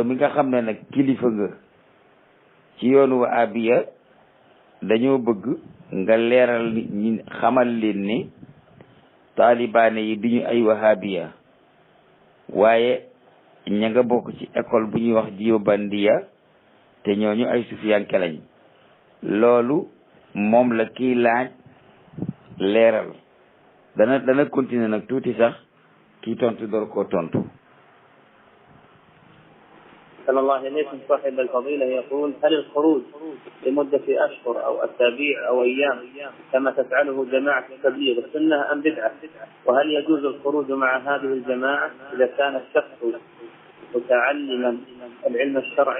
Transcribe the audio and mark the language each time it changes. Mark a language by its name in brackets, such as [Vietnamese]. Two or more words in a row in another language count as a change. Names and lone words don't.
[Wolof] mi nga xam ne nag kilifa nga ci yoonu wahabiya dañoo bëgg nga leeral nit ñi xamal leen ni taalibaane yi duñu ay wahabiya waaye ña nga bokk ci école bu ñuy wax Diyobandiya te ñooñu ay sufiyanke lañ loolu moom la kii laaj leeral dana continuer nag tuuti sax kii tontu door koo tontu. [Arabic] صلى الله عليكم صاحب الفضيلة يقول هل الخروج لمدة أشهر أو أسابيع أو أيام كما تفعله جماعة التبليغ سنة أم بدعة؟ وهل يجوز الخروج مع هذه الجماعة إذا كان الشخص متعلما العلم الشرعي؟